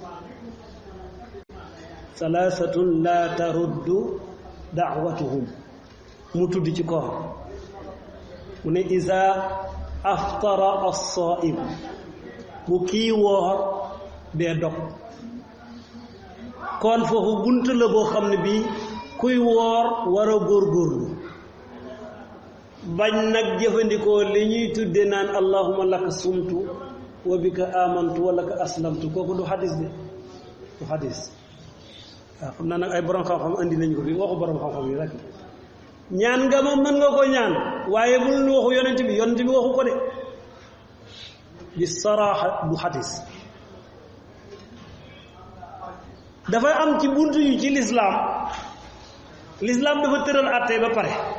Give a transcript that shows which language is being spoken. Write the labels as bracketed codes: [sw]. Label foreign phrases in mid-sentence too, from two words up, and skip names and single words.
[ar] ثلاثة لا ترد دعوتهم [wo] mu tudd ci koor mu ne [ar] إذا أفطر الصائم [wo] bu kii woor dee dog kon foofu bunt la boo xam ne bii kuy woor war a góorgóorlu bañ nag jëfandikoo li ñuy tudde naan [ar] اللهم لك صمت وبك آمنت ولك أسلمت [wo] kooku du xadis de du xadis waaw xam naa nag ay borom xam-xam andi nañ ko fi waxu borom xam-xam yi rek ñaan nga ma mën nga ko ñaan waaye bul waxu yonent bi waxu ko de bi saraaxa du xadis dafa am ci buntu yu ci lislaam dafa tëral àtte ba pare